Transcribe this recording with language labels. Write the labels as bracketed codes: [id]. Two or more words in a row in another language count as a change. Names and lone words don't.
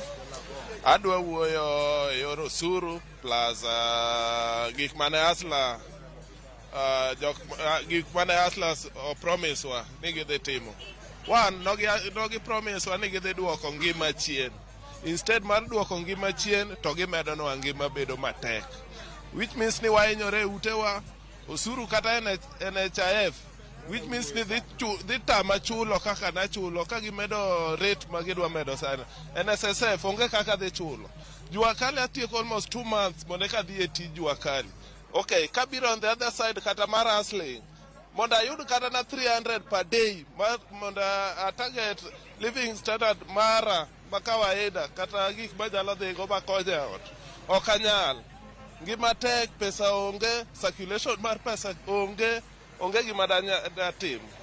[luo] Adwa wuoyo yor osuru plus gik mane asla gik mane asla promise wa ni gidhi timo. One, nogi promise wa ni gidhi duoko ngima chien. Instead mar duoko ngima chien to gimedo nwa ngima bedo matek. [en] Which means [luo] ni wainyore utewa osuru kata NHIF. [en] Which means [luo] ni dhi tama chulo kaka na chulo ka gimedo rate magidwa medo sana. NSSF onge kaka dhi chulo. Jua kali atieko [en] almost 2 months [luo] mondo ka dhi e tij jua kali. [en] Okay, kabiro on the other side [luo] kata mar [en] hustling. [luo] Mondo ayud kata na 300 [en] per day [luo] mondo a [en] target living standard [luo] mara makawaida kata gik manyalo dhi go makonyo ot. Ok anyal. Ngima tek, pesa onge, circulation mar pesa onge gima datim.